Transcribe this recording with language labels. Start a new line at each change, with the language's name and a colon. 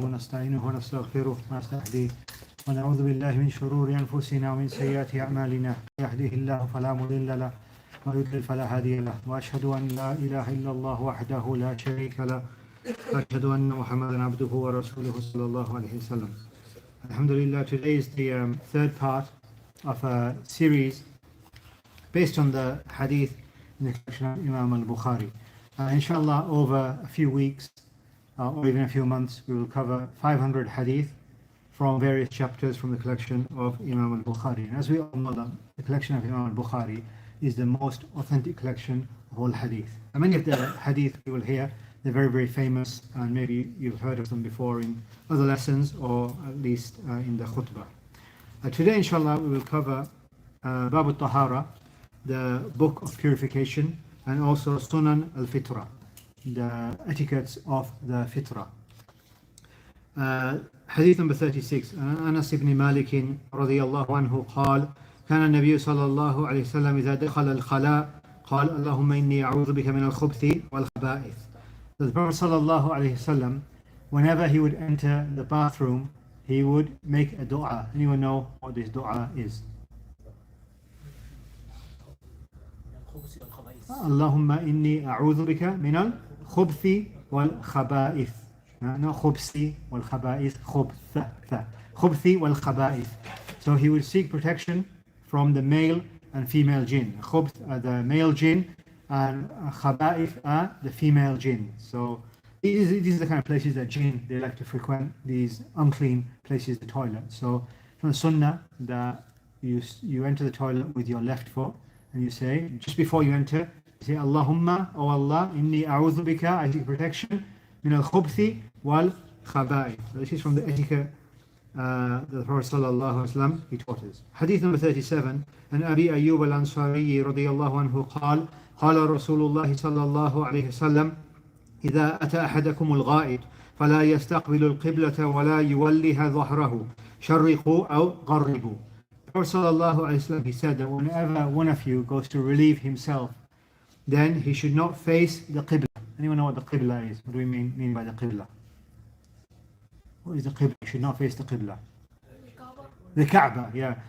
Arabic: ونستعينه ونستغفره ونستهديه ونعوذ بالله من شرور أنفسنا ومن سيئات أعمالنا يهده الله فلا مضل له ويضلل فلا هادي له وأشهد أن لا إله إلا الله وحده لا شريك له وأشهد أن محمدا عبده ورسوله صلى الله عليه وسلم.
English: Alhamdulillah, today is the third part of a series based on the Hadith in the collection of Imam Al-Bukhari. Inshallah, over a few weeks or even a few months, we will cover 500 Hadith from various chapters from the collection of Imam Al-Bukhari. And as we all know, the collection of Imam Al-Bukhari is the most authentic collection of all Hadith. And many of the Hadith we will hear, they're very, very famous, and maybe you've heard of them before in other lessons or at least in the khutbah. Today, inshallah, we will cover Bab al-Tahara, the book of purification, and also Sunnan Al-Fitrah, the etiquettes of the Fitrah. Hadith number 36.
Arabic: Anas ibn Malik رضي الله عنه قال كان النبي صلى الله عليه وسلم إذا دخل الخلاء قال اللهم إني أعوذ بك من الخبث والخبائث.
English: So the Prophet
Arabic: صلى الله عليه وسلم,
English: whenever he would enter the bathroom, he would make a dua. Anyone know what this dua is?
Arabic: اللهم إني أعوذ بك من الخبث والخبائث. No خبث والخبائث, خبث والخبائث.
English: So he would seek protection from the male and female jinn. Khubth are the male jinn and khaba'ith are the female jinn. So these are the kind of places that jinn, they like to frequent, these unclean places, the toilet. So from the sunnah that you enter the toilet with your left foot and you say, just before you enter, you say Allahumma, O Allah,
Arabic: inni a'udhu bika,
English: I seek protection,
Arabic: min al-khubthi wal khaba'ith.
English: So this is from the etiquette the Prophet
Arabic: sallallahu alaihi wasallam
English: he taught us. Hadith number 37.
Arabic: And Abi Ayyub al-Ansari radiyallahu anhu قال قال رسول الله صلى الله عليه وسلم إذا أتى أحدكم الغائط فلا يستقبل القبلة ولا يوليها ظهره شرقوا أو غربوا.
English: The Prophet
Arabic: sallallahu alaihi wasallam
English: he said that whenever one of you goes to relieve himself, then he should not face the qibla. Anyone know what the qibla is? What do we mean by the qibla? What is the qibla? You should not face the qibla. The Kaaba, yeah.